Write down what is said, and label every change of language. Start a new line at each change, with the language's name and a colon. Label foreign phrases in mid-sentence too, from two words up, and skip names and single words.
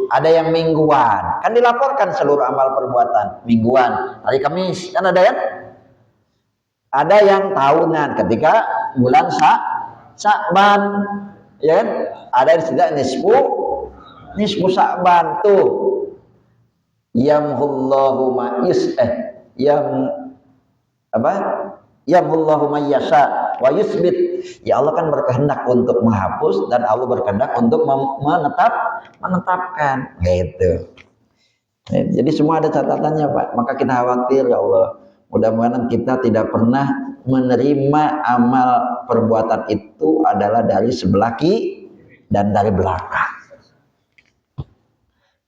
Indonesian: Ada yang mingguan, kan dilaporkan seluruh amal perbuatan mingguan. Hari Kamis kan ada kan? Ada yang tahunan ketika bulan Sya'ban, ya kan? Ada di sini nisfu Sya'ban tuh.
Arabic: يمحو الله يمحو الله ما يشاء ويثبت.
Indonesian: Ya Allah kan berkehendak untuk menghapus dan Allah berkehendak untuk menetapkan gitu. Jadi semua ada catatannya Pak. Maka kita khawatir ya Allah, mudah-mudahan kita tidak pernah menerima amal perbuatan itu adalah dari sebelah kiri dan dari belakang.